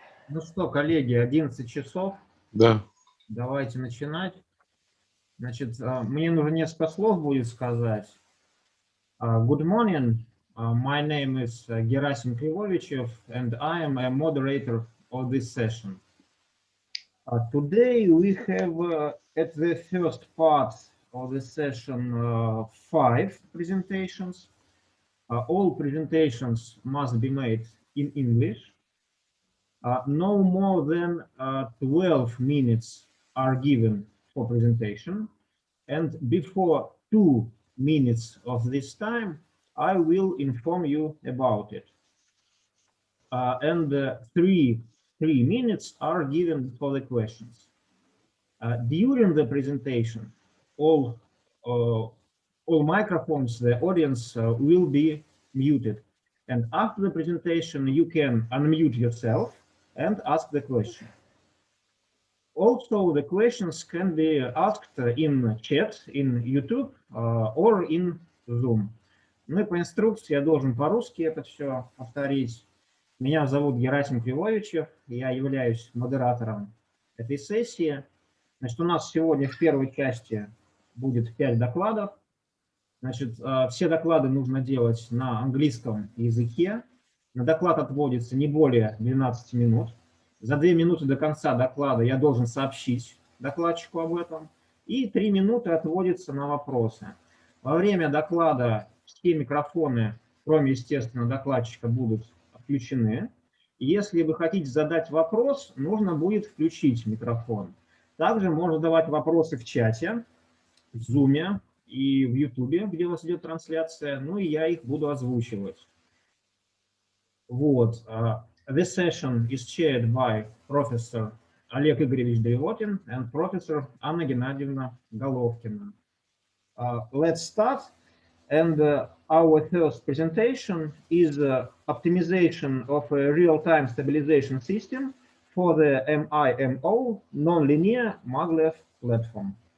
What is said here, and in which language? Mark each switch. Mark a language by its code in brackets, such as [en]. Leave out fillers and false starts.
[ru] Ну что, коллеги, 11 часов. Да. Давайте начинать. Значит, мне нужно несколько слов будет сказать. [en] Good morning. My name is Gerasim Krivovichev, and I am a moderator of this session. Today we have at the first part of the session 5 presentations. All presentations must be made in English. No more than 12 minutes are given for presentation. And before 2 minutes of this time, I will inform you about it. And 3 minutes are given for the questions. During the presentation, all microphones, the audience will be muted. And after the presentation, you can unmute yourself and ask the question. Also, the questions can be asked in chat, in YouTube or in Zoom. [ru] Ну и по инструкции я должен по-русски это все повторить. Меня зовут Герасим Кривовичев, я являюсь модератором этой сессии. Значит, у нас сегодня в первой части будет 5 докладов. Значит, все доклады нужно делать на английском языке. На доклад отводится не более 12 минут. За 2 минуты до конца доклада я должен сообщить докладчику об этом. И 3 минуты отводится на вопросы. Во время доклада все микрофоны, кроме, естественно, докладчика, будут включены. И если вы хотите задать вопрос, нужно будет включить микрофон. Также можно задавать вопросы в чате, в Zoom и в YouTube, где у вас идет трансляция. Ну и я их буду озвучивать. Вот. [en] The session is chaired by Professor Олег Игоревич Древотин and Professor Anna Gennadievna Golovkina. Let's start. And our first presentation is optimization of a real-time stabilization system for the MIMO nonlinear maglev platform.